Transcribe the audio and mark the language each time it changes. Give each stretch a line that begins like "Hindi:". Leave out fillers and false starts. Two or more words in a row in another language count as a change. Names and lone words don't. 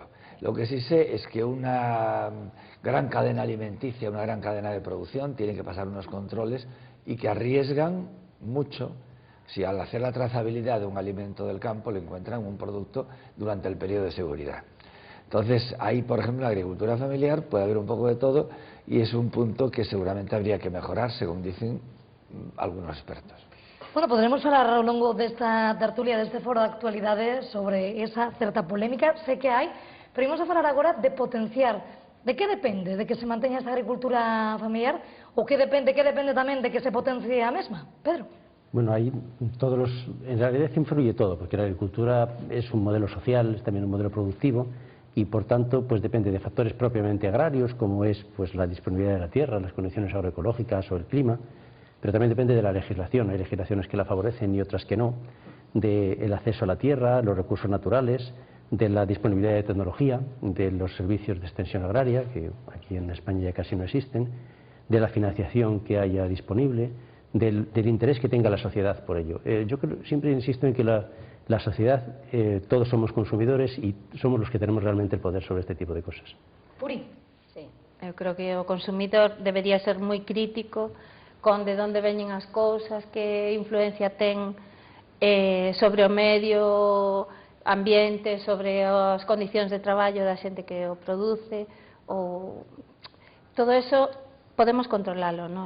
Spanish: Lo que sí sé es que una gran cadena alimenticia, una gran cadena de producción, tiene que pasar unos controles y que arriesgan mucho si al hacer la trazabilidad de un alimento del campo le encuentran un producto durante el periodo de seguridad. Entonces, ahí, por ejemplo, en la agricultura familiar puede haber un poco de todo y es un punto que seguramente habría que mejorar, según dicen algunos expertos. Bueno,
Galician: poderemos falar ao longo desta tertulia, deste foro de actualidades sobre esa certa polémica, sei que hai, pero imos a falar agora de potenciar. De que depende? De que se manteña esta agricultura familiar? Ou que depende tamén de que se potencie a mesma? Pedro.
Spanish: Bueno, hay en realidad influye todo, porque la agricultura es un modelo social, es también un modelo productivo, y por tanto pues depende de factores propiamente agrarios, como es pues la disponibilidad de la tierra, las condiciones agroecológicas o el clima, pero también depende de la legislación. Hay legislaciones que la favorecen y otras que no, del acceso a la tierra, los recursos naturales, de la disponibilidad de tecnología, de los servicios de extensión agraria, que aquí en España ya casi no existen, de la financiación que haya disponible, del interés que tenga la sociedad por ello. Yo siempre insisto en que la sociedad, todos somos consumidores y somos los que tenemos realmente el poder sobre este tipo de cosas. Puri.
Galician: Sí, eu creo que o consumidor debería ser moi crítico con de onde veñen as cousas, que influencia ten sobre o medio ambiente, sobre as condicións de traballo da xente que o produce, ou todo eso podemos controlalo nós.